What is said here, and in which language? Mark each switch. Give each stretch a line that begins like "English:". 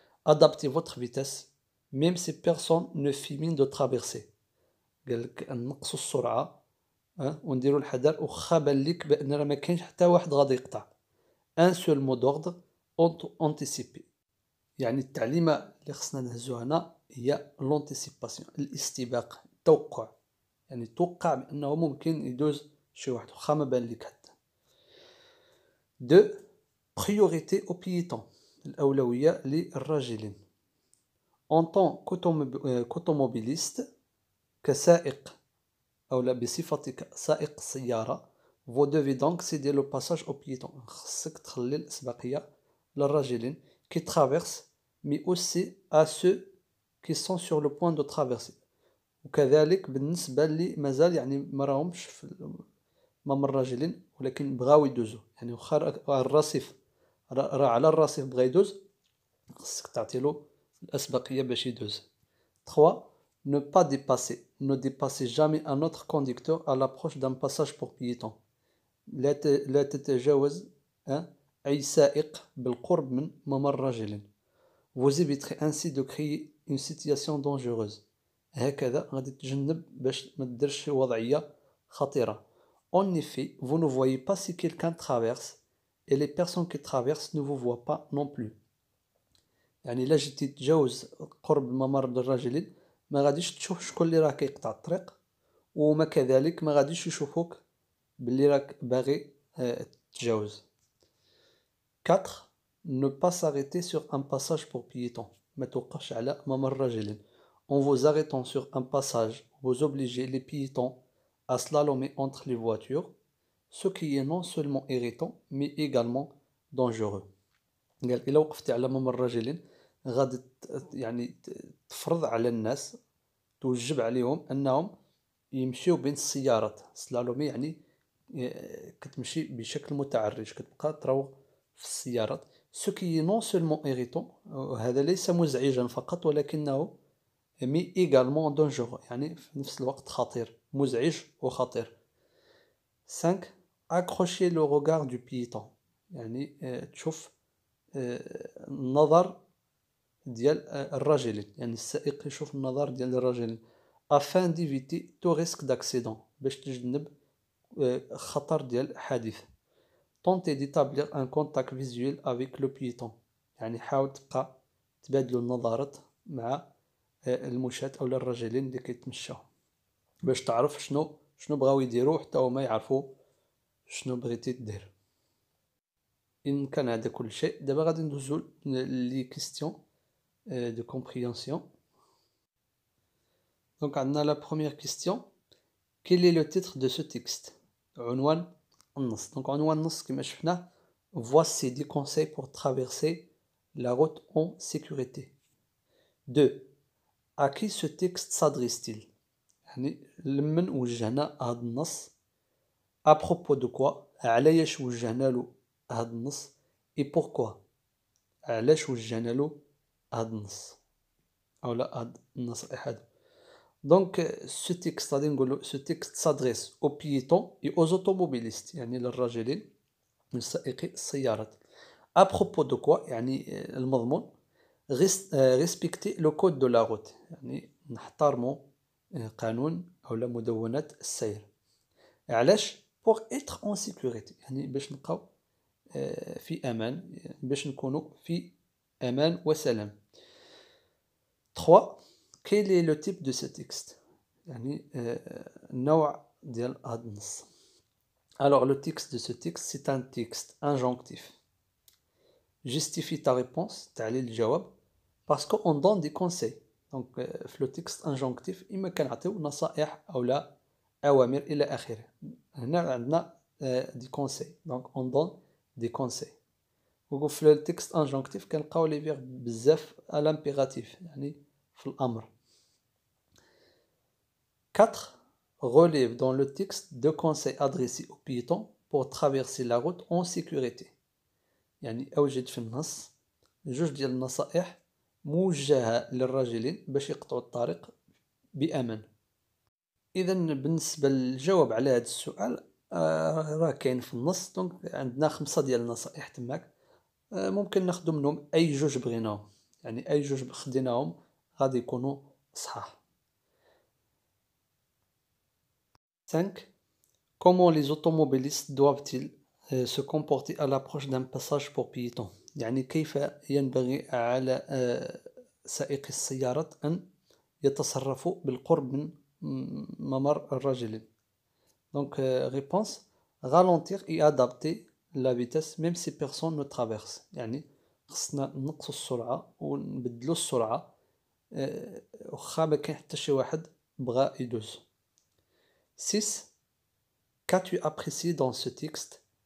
French: adaptez votre vitesse même si personne ne fait mine de traverser،
Arabic: قالك نقصوا السرعة ونديروا الحذر وخا بان ليك بان راه ما كاينش حتى واحد غادي يقطع.
French: ان سول مو دوردر انتيسيبي،
Arabic: يعني التعليمة اللي خصنا نهزو هنا هي لونتيسيباسيون، الاستباق، التوقع، يعني توقع بانه ممكن يدوز شي واحد وخا ما بان ليك حتى.
French: 2 priorité aux piétons،
Arabic: الأولوية للراجلين.
French: en tant qu'automobiliste،
Arabic: كسائق أو لا بصفتك سائق السيارة،
French: vous devez donc céder le passage aux piétons،
Arabic: خصك تخلي الإسباقية للراجلين
French: qui traversent mais aussi à ceux qui sont sur le point de traverser،
Arabic: وكذلك بالنسبة اللي مازال يعني ما راهمش في ممر الراجلين ولكن بغاو يدوزو، يعني واخا الرصيف راه على الرصيف بغا يدوز خصك تعطيلو الأسبقية باش يدوز.
French: 3 ne pas dépasser، ne dépassez jamais un autre conducteur à l'approche d'un passage pour piétons،
Arabic: لا تتجاوز أي سائق بالقرب من ممر راجل.
French: vous éviterez ainsi de créer une situation dangereuse،
Arabic: هكذا غادي تجنب باش ما ديرش شي وضعية خطيرة.
French: en effet vous ne voyez pas si quelqu'un traverse et les personnes qui traversent ne vous voient pas non plus،
Arabic: يعني إلا جيتي تتجاوز قرب الممر الراجلين ما غاديش تشوف شكون اللي راه كيقطع الطريق، وما كذلك ما غاديش يشوفوك باللي راك باغي تتجاوز.
French: 4 ne pas s'arrêter sur un passage pour piétons،
Arabic: ما توقفش على ممر راجلين.
French: en vous arrêtant sur un passage vous obligez les piétons à slalomer entre les voitures، ce qui est non seulement irritant mais également dangereux.
Arabic: قال إلا وقفتي على ممر راجلين غادي يعني تفرض على الناس، توجب عليهم أنهم يمشيو بين السيارات. سلالومي يعني كتمشي بشكل متعرج، كتبقى تروق في السيارات.
French: سوكي نون سولمون إيغيتون،
Arabic: هذا ليس مزعجا فقط ولكنه
French: مي إيغالمون دونجور،
Arabic: يعني في نفس الوقت خطير، مزعج وخطير.
French: 5 accrocher le regard du piéton،
Arabic: يعني تشوف النظر ديال الراجلين، يعني السائق يشوف النظر ديال الراجلين.
French: afin d'éviter tout risque d'accident،
Arabic: باش تجنب خطر ديال حادث.
French: tenter d'établir un contact visuel avec le piéton،
Arabic: يعني حاول تبقى تبادلوا النظرات مع المشاة أو الراجلين اللي كيتمشاو باش تعرف شنو بغاو يديروا حتى هما يعرفوا شنو بغيتي دير. إن كان هذا كل شيء دابا غادي ندوزو
French: لي كيستيون دو كومبريهنسيون. Donc on a la première question. Quel est le titre de ce texte?
Arabic: عنوان النص.
French: Donc
Arabic: عنوان النص كما شفنا
French: voici 10 conseils pour traverser la route en sécurité. 2. À qui ce texte s'adresse-t-il؟
Arabic: يعني لمن وجهنا هذا النص؟
French: à propos de quoi؟
Arabic: علاش وجهنا له هذا النص؟
French: et pourquoi؟
Arabic: علاش وجهنا له هذا النص أولا هذا النصائح هذا.
French: Donc ce texte غادي نقولو ce texte s'adresse aux piétons et aux automobilistes
Arabic: يعني للراجلين لسائقي السيارات.
French: à propos de quoi
Arabic: يعني المضمون
French: respecter le code de la route
Arabic: يعني نحترموا قانون أو مدونة السير. علاش؟
French: pour être en sécurité
Arabic: يعني باش نبقاو في أمان باش نكونوا في أمان وسلام. 3.
French: Quel est le type de ce texte؟
Arabic: يعني النوع ديال هذا النص.
French: Alors le texte de ce texte c'est un texte injonctif. Justifie ta réponse
Arabic: تعليل الجواب
French: parce qu'on donne des conseils.
Arabic: Donc في
French: le texte injonctif
Arabic: إما كنعطيو نصائح أو لا أوامر إلى آخره. هنا عندنا
French: des conseils. Donc on donne des conseils.
Arabic: وفي
French: le texte injonctif
Arabic: كنلقاو
French: لي فيرب
Arabic: بزاف
French: à l'impératif
Arabic: يعني في الأمر. 4.
French: Relève dans le texte 2 conseils adressés aux piétons pour traverser la route en sécurité.
Arabic: يعني أوجد في النص 2 ديال النصائح موجهة للراجلين باش يقطعوا الطريق بأمان. إذا بالنسبة للجواب على هذا السؤال راه كاين في النص. دونك عندنا 5 ديال النصائح تماك ممكن ناخدو منهم أي 2 بغيناهم يعني أي 2 خديناهم غادي يكونوا صحاح. 5.
French: Comment les automobilistes doivent-ils se comporter à l'approche d'un passage pour piétons؟
Arabic: يعني كيف ينبغي على سائقي السيارات أن يتصرفوا بالقرب من ممر الراجلين.
French: Donc réponse ralentir et adapter la vitesse même si personne ne traverse.
Arabic: يعني خصنا نقصوا السرعة ونبدلوا السرعة واخا ما كاين حتى شي واحد بغا يدوز. 6.
French: Qu'as-tu apprécié dans ce texte?